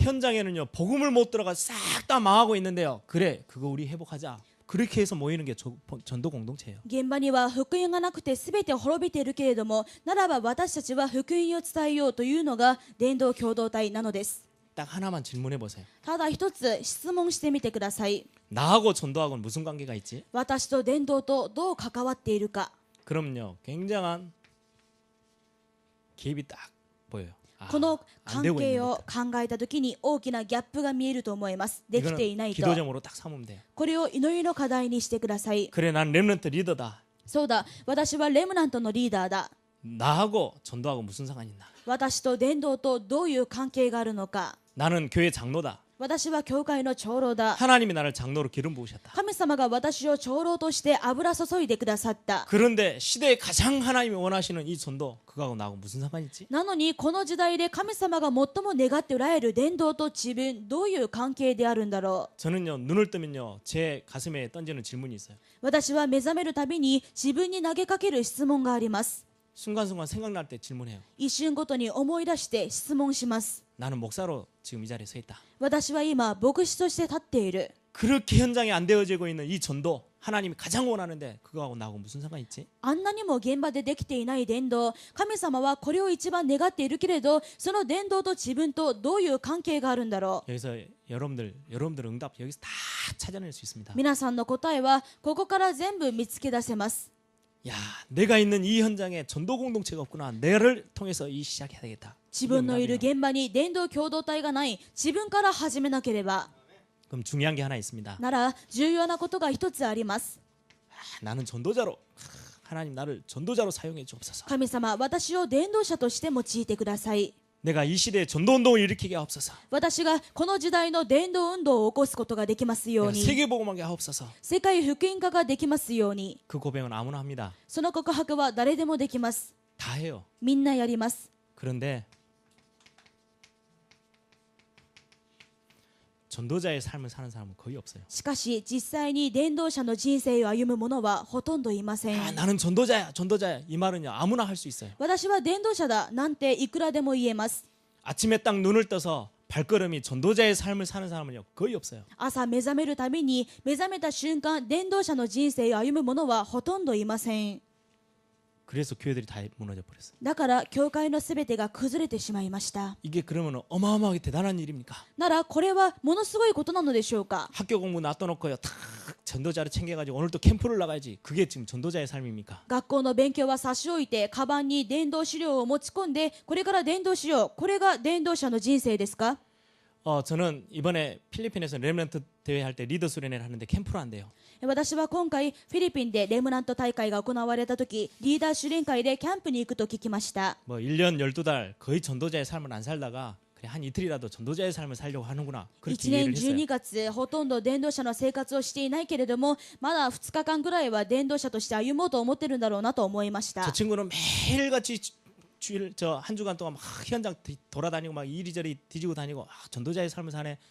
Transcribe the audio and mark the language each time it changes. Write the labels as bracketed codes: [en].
[ko] 현장에는요. 복음을 못 들어가 싹 다 망하고 있는데요. 그래 그거 우리 회복하자. 그렇게 해서 모이는 게 전도 공동체예요. [ja] 現場には福音がなくて全て滅びているけれどもならば私たちは福音を伝えようというのが伝道共同体なのです。 [ko] 딱 하나만 질문해 보세요. [ja] ただ一つ質問してみてください。 [ko] 나하고 전도하고는 무슨 관계가 있지? [ja] 私と伝道とどう関わっているか。 [ko] 그럼요. 굉장한 갭이 딱 보여요. [ja] この [ko] 안 [ja] 関 [ko] 되고 [ja] 係 [ko] 있는 [ja] を [ko] 것. [ja] 考えたときに大きなギャップが見えると思います。できていない [ko] 이거는 [ja] と。 [ko] 기도점으로 딱 삼으면 돼요. [ja] これを祈りの課題にしてください。 [ko] 그래 난 렘넌트 리더다. [ja] そうだ、私はレムナントのリーダーだ。 [ko] 나하고 전도하고 무슨 상관이 있나? [ja] 私と伝道とどういう関係があるのか。 [ko] 나는 교회 장로다. [ja] 私は教会の長老だ。 [ko] 하나님이 나를 장로로 기름 부으셨다. [ja] 神様が私を長老として油注いでくださった。 [ko] 그런데 시대에 가장 하나님이 원하시는 이 전도 그거하고 나하고 무슨 상관이 있지? [ja] なのにこの時代で神様が最も願っておられる伝道と自分どういう関係であるんだろう。 [ko] 저는요 눈을 뜨면요 제 가슴에 던지는 질문이 있어요. [ja] 私は目覚めるたびに自分に投げかける質問があります。 [ko] 순간순간 생각날 때 질문해요. [ja] 一瞬ごとに思い出して質問します。 [ko] 나는 목사로 지금 이 자리에 서 있다. [ja] 私は今牧師として立っている。 [ko] 그렇게 현장에 안 되어지고 있는 이 전도 하나님이 가장 원하는데 그거하고 나하고 무슨 상관이 있지? [ja] あんなにも現場でできていない伝道、神様はこれを一番願っているけれど、その伝道と自分とどういう関係があるんだろう。 [ko] 여기서 여러분들 응답 여기서 다 찾아낼 수 있습니다. [ja] 皆さんの答えはここから全部見つけ出せます。 [ko] 야, 내가 있는 이 현장에 전도 공동체가 없구나. 내를 통해서 이 시작해야 되겠다. [ja] 自分のいる現場に伝道共同体がない、自分から始めなければ。 [ko] 그럼 중요한 게 하나 있습니다. [ja] なら重要なことが一つあります。 [ko] 나는 전도자로 하나님 나를 전도자로 사용해 주옵소서. [ja] 神様、私を伝道者として用いてください。 [ko] 내가 이 시대에 전도 운동을 일으키게 하옵소서. [ja] 私がこの時代の伝道運動を起こすことができますよう [ko] 내가 [ja] に、 [ko] 세계 복음하게 하옵소서. [ja] 世界福音化ができますように。 [ko] 그 고백은 아무나 합니다. [ja] その告白は誰でもできます。 [ko] 다 해요. [ja] みんなやります。 [ko] 그런데 전도자의 삶을 사는 사람은 거의 없어요. [ja] しかし実際に伝道者の人生を歩む者はほとんどいません。 [ko] 나는 전도자야, 전도자야. 이 말은요 아무나 할 수 있어요. [ja] 私は伝道者だなんていくらでも言えます。 [ko] 아침에 딱 눈을 떠서 발걸음이 전도자의 삶을 사는 사람은요 거의 없어요. [ja] 朝目覚めるたびに目覚めた瞬間伝道者の人生を歩む者はほとんどいません。 [ko] 그래서 교회들이 다 무너져 버렸어요. [ja] だから教会のすべてが崩れてしまいました。 [ko] 이게 그러면 어마어마하게 대단한 일입니까? [ja] ならこれはものすごいことなのでしょうか。 [ko] 학교 공부 놔둬놓고요 탁 전도자를 챙겨가지고 오늘 또 캠프를 나가야지. 그게 지금 전도자의 삶입니까? [ja] 学校の勉強は差し置いてカバンに伝道資料を持ち込んでこれから伝道しよう、これが伝道者の人生ですか。 [ko] 저는 이번에 필리핀에서 렘넌트 대회 할 때 리더 수련회를 하는데 캠프로 안 돼요. [ja] 私は今回フィリピンでレムナント大会が行われた時リーダー修練会でキャンプに行くと聞きました。 [ko] 뭐 1년 12달 거의 전도자의 삶을 안 살다가 그래 한 이틀이라도 전도자의 삶을 살려고 하는구나. [ja] 1 [ko] 그렇게 [ja] 年 [ko] 이해를 했어요. [ja] 12月ほとんど伝道者の生活をしていないけれどもまだ2日間ぐらいは伝道者として歩もうと思ってるんだろうなと思いまし [ko] 저 [ja] た。 [ko] 친구는 매일같이 주일 저 한 주간 동안 막 현장 돌아다니고 막 이리저리 뒤지고 다니고 전도자의 삶을 사네.